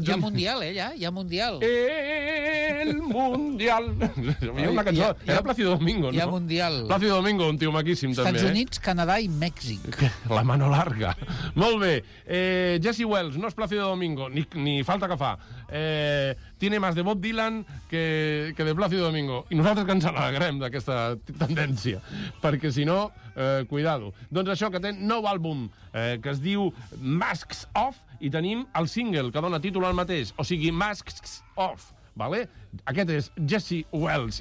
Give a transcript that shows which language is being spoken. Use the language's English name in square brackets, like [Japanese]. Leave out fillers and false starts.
[Catalan] Hi ha Mundial, hi ha Mundial. El Mundial. Hi ha una cançó, era Plàcido Domingo, no? Hi ha Mundial. Plàcido Domingo, un tio maquíssim, també. Estats Units, Canadà i Mèxic. [Spanish] La mano larga. [Catalan] Molt bé. Jesse Wells, no és Plàcido Domingo, ni falta que fa. [Spanish] Tiene más de Bob Dylan que de Plàcido Domingo. [Catalan] I nosaltres que ens alegrem d'aquesta tendència, perquè si no, cuidado. Doncs això, que té nou àlbum, que es diu Masks Off, i tenim el single que dona títol al mateix, o sigui, Masks Off, d'acord? ¿Vale? Aquest és Jesse Wells.